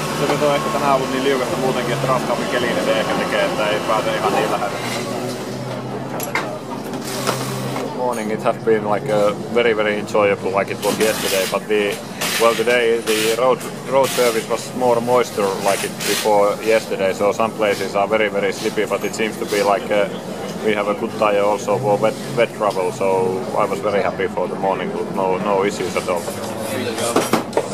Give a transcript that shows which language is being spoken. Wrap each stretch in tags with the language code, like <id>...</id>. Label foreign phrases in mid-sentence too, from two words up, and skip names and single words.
<fi>nyt on ehkä tänään ollut niin liukasta muutenkin, että raskaampi keli ne ehkä tekee, että ei pääse ihan niin lähelle.</fi> <en>Morning, it has been like very enjoyable like it was yesterday, but today the road surface was more moisture like it before yesterday, so some places are very slippy, but it seems to be like we have a good tire also for wet travel, so I was very happy for the morning, no issues at all.</en>